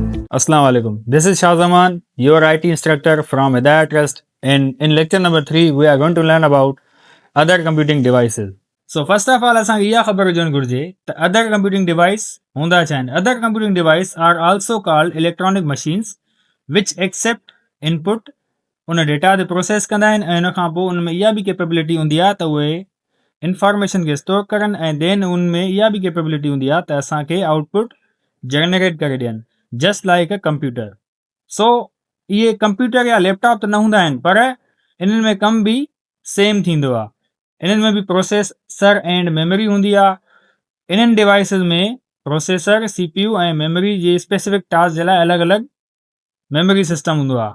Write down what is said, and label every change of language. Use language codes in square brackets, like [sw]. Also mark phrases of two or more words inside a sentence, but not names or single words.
[ar] السلام عليكم. [en] This is Shahzaman, your IT instructor from Hidayat Trust. And in lecture number 3, we are going to learn about other computing devices. So first of all, [sd] असांखे इहा ख़बर हुजणु घुरिजे त [en] other computing device [sd] हूंदा छा आहिनि. [en] Other computing device are also called electronic machines which accept input [sd] उन डेटा ते प्रोसेस कंदा आहिनि ऐं उन खां पोइ उन में इहा बि कैपेबिलिटी हूंदी आहे त उहे इंफॉर्मेशन खे स्टोर करनि ऐं देन उन में इहा बि कैपेबिलिटी हूंदी आहे त असांखे [en] output generate [sd] करे ॾियनि [en] just like a computer. [sd] सो इहे कंप्यूटर या लैपटॉप त न हूंदा आहिनि पर इन्हनि में कम बि सेम थींदो आहे. इन्हनि में बि [en] processor and memory [sd] हूंदी आहे. इन्हनि डिवाइसिस में [en] processor CPU [sd] ऐं मेमोरी जे [en] specific task [sd] जे लाइ अलॻि अलॻि [en] memory system [sd] हूंदो आहे.